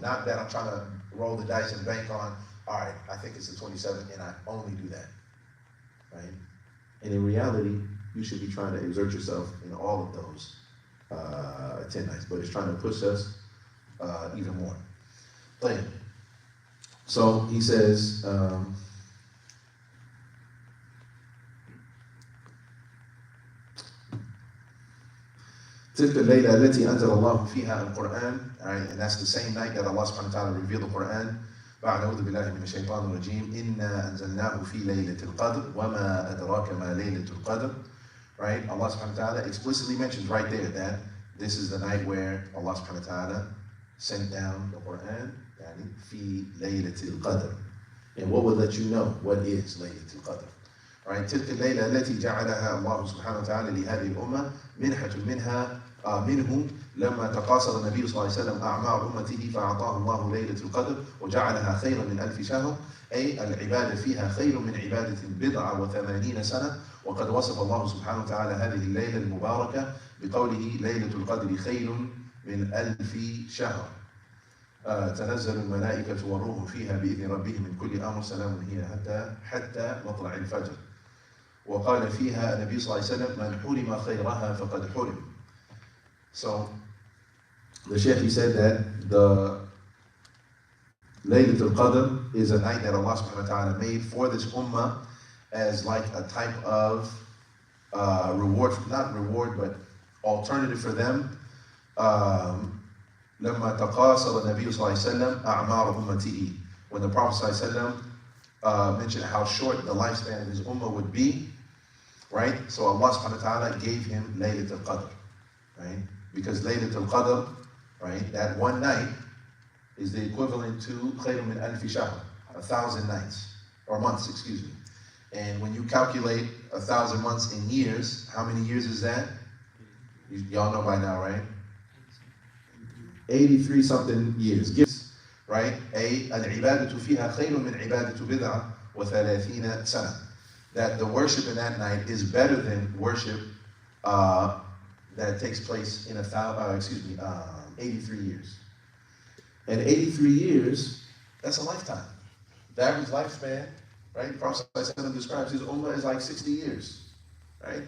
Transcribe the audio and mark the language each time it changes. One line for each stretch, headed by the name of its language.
English: Not that I'm trying to roll the dice and bank on, all right, I think it's the 27th and I only do that, right? And in reality, you should be trying to exert yourself in all of those 10 nights, but it's trying to push us even more. So he says,
Arabic: تلك الليلة التي أنزل الله فيها القرآن, right?
English: And that's the same night that Allah subhanahu wa ta'ala revealed the Quran.
Arabic: بعد أعوذ بالله من الشيطان الرجيم إنا أنزلناه في ليلة القدر وما أدراك ما ليلة القدر, right?
English: Allah subhanahu wa ta'ala explicitly mentions right there that this is the night where Allah subhanahu wa ta'ala sent down the Quran,
Arabic: يعني في ليلة القدر.
English: And what will let you know what is ليلة القدر? Right?
Arabic: تلك الليلة التي جعلها الله سبحانه وتعالى لهذه الأمة منحة منه لما تقاصر النبي صلى الله عليه وسلم أعمار أمته فأعطاه الله ليلة القدر وجعلها خيرا من 1000 شهر, أي العبادة فيها خير من عبادة 89 سنة. وقد وصف الله سبحانه وتعالى هذه الليلة المباركة بقوله ليلة القدر خير من 1000 شهر. تنزل الملائكة والروح فيها بإذن ربهم من كل أمر سلام هي حتى مطلع الفجر. وقال فيها النبي صلى الله عليه وسلم من حرم خيرها فقد حرم.
English: So the Shaykh, he said that the Laylatul Qadr is a night that Allah subhanahu wa ta'ala made for this ummah as like a type of reward, not reward, but alternative for them.
Arabic: لما تقاصر النبي صلى الله عليه وسلم أعمار أمته,
English: when the Prophet صلى الله عليه وسلم mentioned how short the lifespan of his ummah would be, right? So Allah subhanahu wa ta'ala gave him Laylatul Qadr, right? Because Laylatul Qadr, right, that one night is the equivalent to
Arabic: خير من 1000 شهر,
English: 1,000 nights, or months, excuse me. And when you calculate 1,000 months in years, how many years is that? Y'all know by now, right? 83 something years. Gives, right?
Arabic: العبادة فيها خير من عبادة بضعة وثلاثين سنة.
English: That the worship in that night is better than worship that takes place in 83 years. And 83 years, that's a lifetime. The average lifespan, right? The Prophet ﷺ describes his ummah as like 60 years, right?